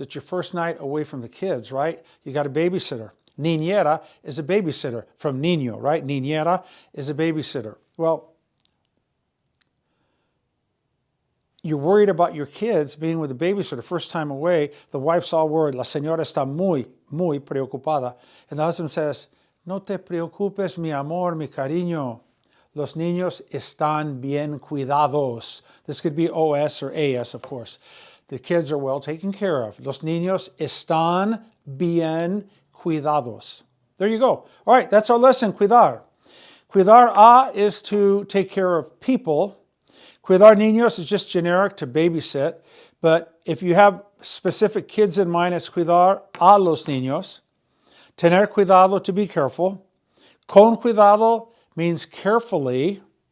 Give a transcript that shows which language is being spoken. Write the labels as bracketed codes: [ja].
[en] It's your first night away from the kids, right? You got a babysitter. Niñera is a babysitter from niño, right? Niñera is a babysitter. Well, you're worried about your kids being with the babysitter first time away. The wife's all worried. [es] La señora está muy preocupada. [en] And the husband says, [es] no te preocupes, mi amor, mi cariño. Los niños están bien cuidados. [en] This could be OS or AS, of course. The kids are well taken care of. [es] Los niños están bien cuidados. [en] There you go. All right, that's our lesson, cuidar. Cuidar is to take care of people. Cuidar niños is just generic to babysit. But if you have specific kids in mind, it's [es] cuidar a los niños. [en] Tener cuidado, to be careful. Con cuidado means carefully.